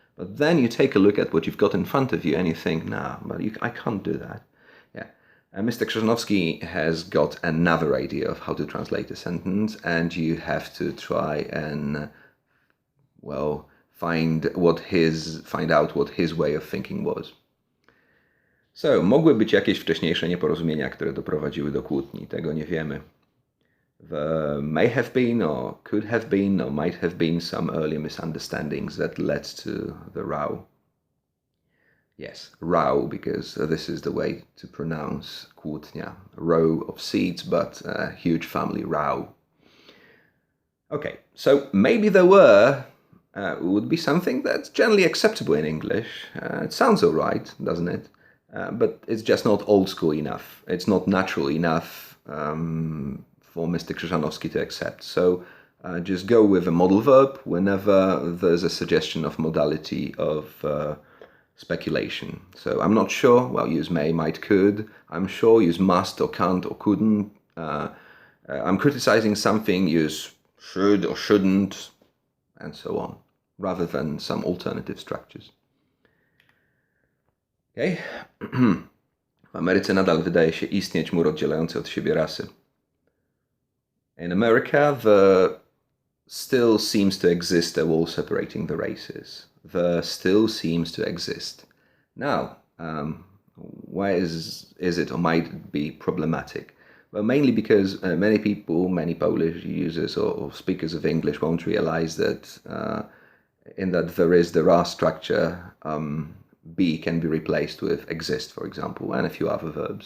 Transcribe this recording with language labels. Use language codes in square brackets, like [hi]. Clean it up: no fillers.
[en] But then you take a look at what you've got in front of you and you think, nah, but I can't do that. Yeah. And Mr. Krzyżanowski has got another idea of how to translate a sentence, and you have to try and, well, find out what his way of thinking was. [pl] So, mogły być jakieś wcześniejsze nieporozumienia, które doprowadziły do kłótni. Tego nie wiemy. [en] There may have been, or could have been, or might have been some earlier misunderstandings that led to the row. Yes, row, because this is the way to pronounce kłótnia. A row of seeds, but a huge family row. Okay, so maybe there would be something that's generally acceptable in English. It sounds all right, doesn't it? But it's just not old school enough. It's not natural enough for Mr. Krzyżanowski to accept. So just go with a modal verb whenever there's a suggestion of modality of speculation. So I'm not sure, well, use may, might, could. I'm sure, use must or can't or couldn't. I'm criticizing something, use should or shouldn't, and so on, rather than some alternative structures. Okay. [pl] W Ameryce nadal wydaje się istnieć mur oddzielający od siebie rasy. [en] In America, there still seems to exist a wall separating the races. There still seems to exist. Now, why is it or might it be problematic? Well, mainly because many people, many Polish users or speakers of English won't realize that in that there are structure, be can be replaced with exist, for example, and a few other verbs.